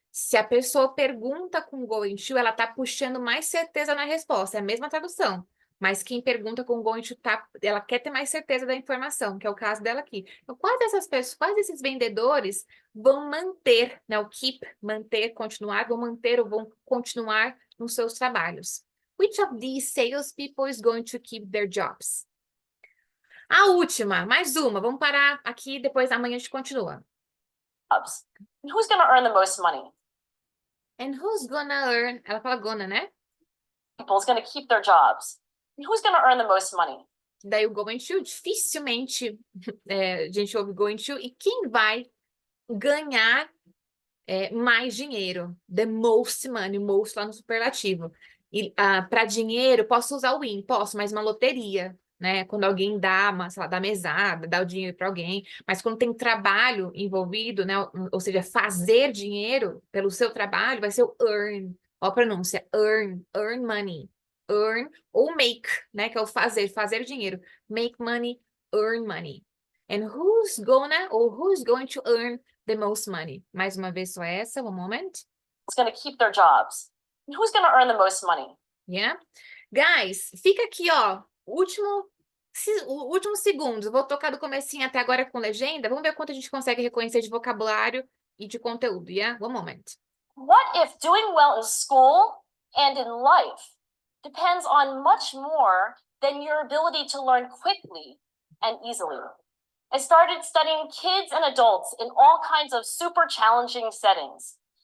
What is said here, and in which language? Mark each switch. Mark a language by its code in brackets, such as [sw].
[pt] Se a pessoa pergunta com going to, ela tá puxando mais certeza na resposta. É a mesma tradução. Mas quem pergunta com going to, ela quer ter mais certeza da informação, que é o caso dela aqui. Então, quais dessas pessoas, quais desses vendedores vão manter, né? O keep, manter, continuar, vão manter ou vão continuar nos seus trabalhos? [en] Which of these salespeople is going to keep their jobs? [pt] A última, mais uma. Vamos parar aqui, depois amanhã a gente continua. [en] Jobs. And who's going to earn the most money? And who's gonna earn... [pt] Ela fala gonna, né? [en] People is going to keep their jobs. And who's going to earn the most money? [pt] Daí o going to, dificilmente a gente ouve going to. E quem vai ganhar mais dinheiro? [en] The most money, [pt] most lá no superlativo. E para dinheiro, posso usar o in? Posso, mas uma loteria, né? Quando alguém dá, sei lá, dá mesada, dá o dinheiro para alguém. Mas quando tem trabalho envolvido, né? Ou seja, fazer dinheiro pelo seu trabalho, vai ser o earn. Ó a pronúncia, [en] earn money. [pt] Earn ou make, né? Que é o fazer dinheiro. [en] Make money, earn money. And who's going to earn the most money? [pt] Mais uma vez só essa, [en] one moment. It's going to keep their jobs. And who's going to earn the most money? Yeah? Guys, [pt] fica aqui, ó, últimos segundos. Eu vou tocar do comecinho até agora com legenda. Vamos ver quanto a gente consegue reconhecer de vocabulário e de conteúdo, yeah? [en] One moment. What if doing well in school and in life depends on much more than your ability to learn quickly and easily? I started studying kids and adults in all kinds of super challenging settings.